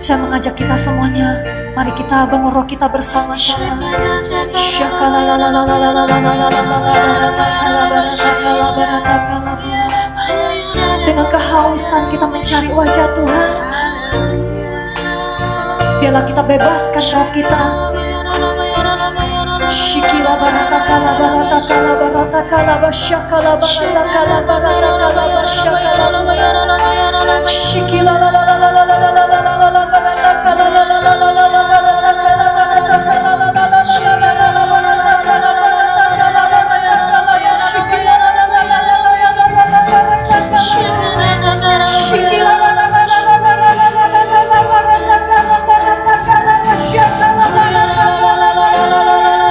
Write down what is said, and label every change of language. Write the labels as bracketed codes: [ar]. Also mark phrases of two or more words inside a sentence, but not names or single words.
[id] mengajak kita semuanya, mari kita bangun roh kita bersama-sama. Dengan kehausan kita mencari wajah Tuhan. Biarlah kita bebaskan roh kita. Shikila barata kala barata kala barata kala basyakala barata kala barata kala basyakala shikila la la la la la la la la la la la barata kala la la la la la la barata kala barata kala la la la shikila la barata kala barata kala barata kala shikila la la la la la la la la shikila la la la la la la la la la barata kala barata kala basyakala barata kala la la la la.